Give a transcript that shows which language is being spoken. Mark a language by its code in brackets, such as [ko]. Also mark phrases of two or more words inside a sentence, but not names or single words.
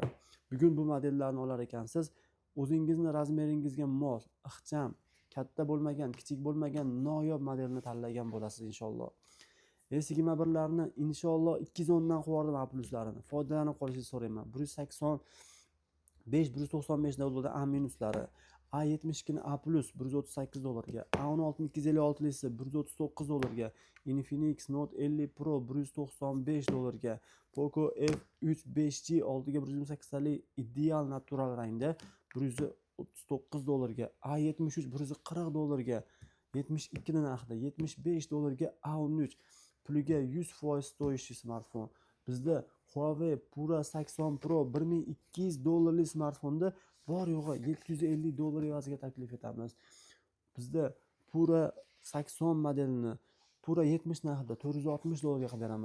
[uz] Bugun bu modellarni olar ekansiz, o'zingizni razmeringizga mos, ixcham, katta bo'lmagan, kichik bo'lmagan noyob modelni tanlagan bo'lasiz inshaalloh. S21larni inshaalloh 210 dan qo'yardim A+larini. Foydalanib qolishingizni so'rayman. 195 dollarda A-lari, A72 ni A+ $138 ga, A16 256 lisi $139 ga, Infinix Note 50 Pro $195 ga, Poco F3 5G 6 ga 128 tali ideal natural rangda $139 ga, A73 $140 ga, 72 ni narxida $75 ga A13 puliga 100% stoyishi smartfon. Bizda Huawei Pura 80 Pro $1200 smartfonda bor yo'g'i $750 evaziga taklif etamiz. Bizda Pura 80 modelini Pura 70 narxida $460 ga qilib beraman.